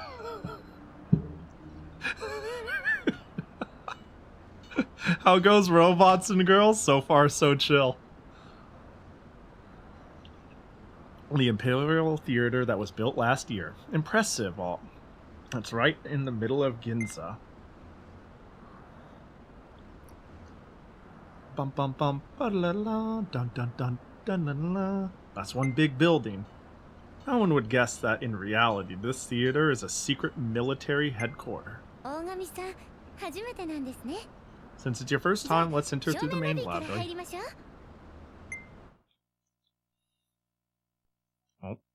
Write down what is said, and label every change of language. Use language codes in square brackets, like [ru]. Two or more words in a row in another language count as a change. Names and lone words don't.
[en] How goes robots and girls? So far, so chill. The Imperial Theater that was built last year. Impressive. All. That's right in the middle of Ginza. Bum bum bum ba la la dun dun dun dun dun la. That's one big building. No one would guess that in reality this theater is a secret military headquarters. Since it's your first time, let's enter through the main library. Oh.